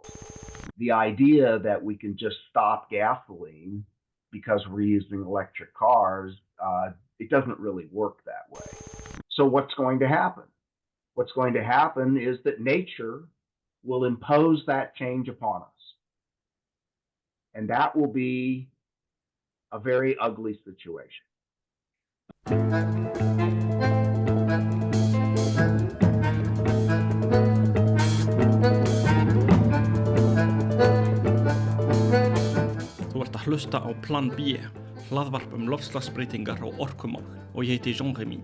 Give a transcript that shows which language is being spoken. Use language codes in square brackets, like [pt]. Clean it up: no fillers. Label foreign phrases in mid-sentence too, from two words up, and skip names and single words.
[en] The idea that we can just stop gasoline because we're using electric cars, it doesn't really work that way. So what's going to happen? What's going to happen is that nature will impose that change upon us. And that will be a very ugly situation. [is] Þú ert að hlusta á Plan B, hlaðvarp loftslagsbreytingar og orkumál, og ég heiti Jean-Rémy.